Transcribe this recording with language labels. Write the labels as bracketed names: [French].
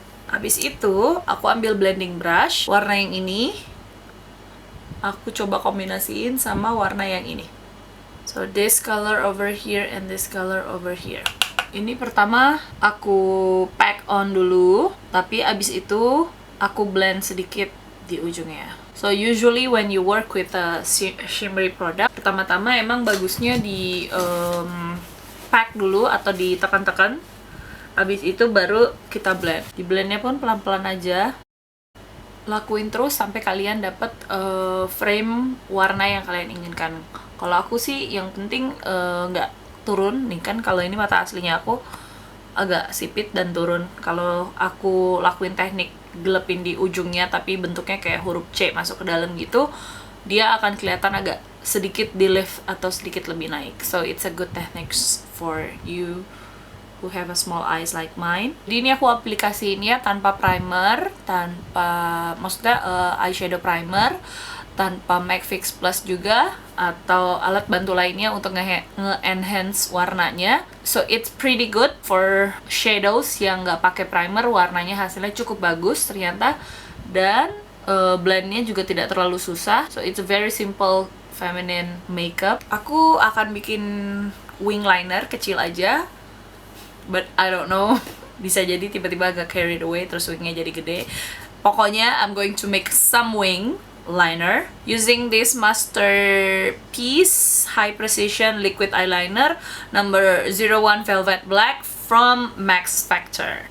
[Indonesian] Habis itu aku ambil blending brush, warna yang ini aku coba kombinasiin sama warna yang ini. [English] So this color over here and this color over here. [Indonesian] Ini pertama aku pack on dulu, tapi abis itu aku blend sedikit di ujungnya. [English] So usually when you work with a shimmery product, [Indonesian] pertama-tama emang bagusnya di pack dulu atau ditekan-tekan. Abis itu baru kita blend. Di blendnya pun pelan-pelan aja. Lakuin terus sampai kalian dapat frame warna yang kalian inginkan. Kalau aku sih yang penting nggak turun nih, kan kalau ini mata aslinya aku agak sipit dan turun. Kalau aku lakuin teknik gelepin di ujungnya tapi bentuknya kayak huruf C masuk ke dalam gitu, dia akan kelihatan agak sedikit di lift atau sedikit lebih naik. [English] So it's a good technique for you who have a small eyes like mine. [Indonesian] Jadi ini aku aplikasiinnya tanpa primer, maksudnya eyeshadow primer, tanpa MAC Fix Plus juga, atau alat bantu lainnya untuk nge-enhance warnanya. [English] So it's pretty good for shadows [Indonesian] yang nggak pakai primer, warnanya hasilnya cukup bagus ternyata, dan blendnya juga tidak terlalu susah. [English] So it's a very simple feminine makeup. [Indonesian] Aku akan bikin wing liner kecil aja, [English] but I don't know, [Indonesian] bisa jadi tiba-tiba agak carried away terus wingnya jadi gede. [English] Pokoknya I'm going to make some wing liner using this Masterpiece High Precision Liquid Eyeliner number 01 Velvet Black from Max Factor.